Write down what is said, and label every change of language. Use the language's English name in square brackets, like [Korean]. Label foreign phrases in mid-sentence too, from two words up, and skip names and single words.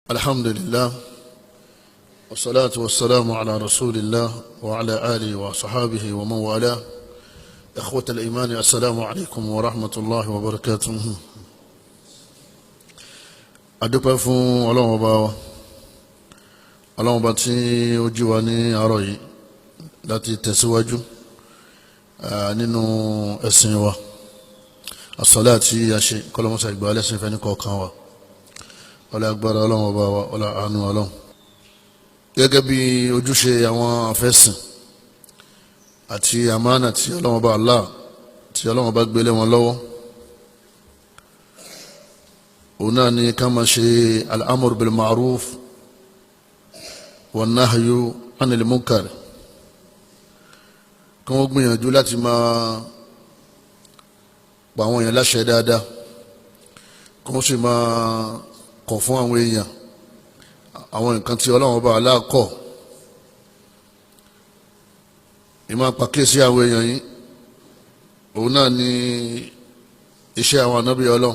[Arabic] الحمد لله والصلاة والسلام على رسول الله وعلى آله وصحابه ومن والاه. إخوة الإيمان، السلام عليكم ورحمة الله وبركاته. [Yoruba] adúpẹ́ fún Ọlọ́run Ọba wa, Ọlọ́run Ọba tí ó jí wa ní àárọ̀ yìí láti tẹ̀síwájú nínú ẹ̀sìn wa. Àsọ̀lá tí a ṣe kọ́lọ́mọ́sá ìgbà alẹ́sìn fẹ́ ní kọ̀ọ̀kan wa, ọlá agbára Ọlọ́run Ọba wa, ọlá àánú Ọlọ́run. Gẹ́gẹ́ bí ojúṣe àwọn afẹ́sìn àti àmánà tí Ọlọ́run Ọba Allah tí Ọlọ́run Ọba gbélé wọn lọ́wọ́, òun náà ni ká máa ṣe [Arabic] الأمر بالمعروف والنهي عن المنكر. [Yoruba] kí wọ́n gbìyànjú láti máa pa àwọn èèyàn láṣẹ dáadáa, kí wọ́n sì máa kọ̀ fún àwọn èèyàn àwọn nǹkan tí Ọlọ́run Ọba Allah kọ̀. ìmọ̀ pàkíyèsí àwọn èèyàn yìí, òun náà ni iṣẹ́ àwọn ànábì Ọlọ́run.